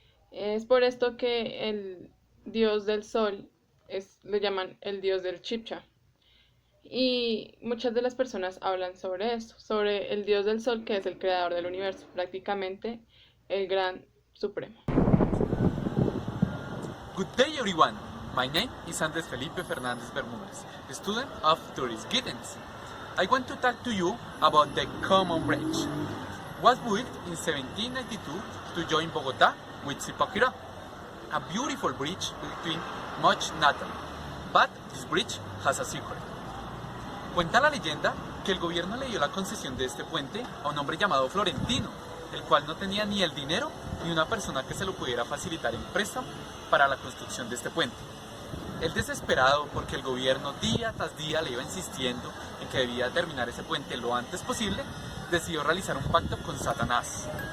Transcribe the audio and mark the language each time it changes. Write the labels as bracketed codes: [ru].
[es] Es por esto que el dios del sol le llaman el dios del Chibcha. Y muchas de las personas hablan sobre esto, sobre el dios del sol que es el creador del universo, prácticamente el gran supremo. [en] Good day everyone, my name is Andres Felipe Fernandez Bermúdez, student of Tourist Guidance. I want to talk to you about the Common Bridge. Was built in 1792 to join Bogotá with Zipaquirá, a beautiful bridge between much nature, but this bridge has a secret. [es] Cuenta la leyenda que el gobierno le dio la concesión de este puente a un hombre llamado Florentino, el cual no tenía ni el dinero ni una persona que se lo pudiera facilitar en préstamo para la construcción de este puente. Él, desesperado porque el gobierno día tras día le iba insistiendo en que debía terminar ese puente lo antes posible, decidió realizar un pacto con Satanás.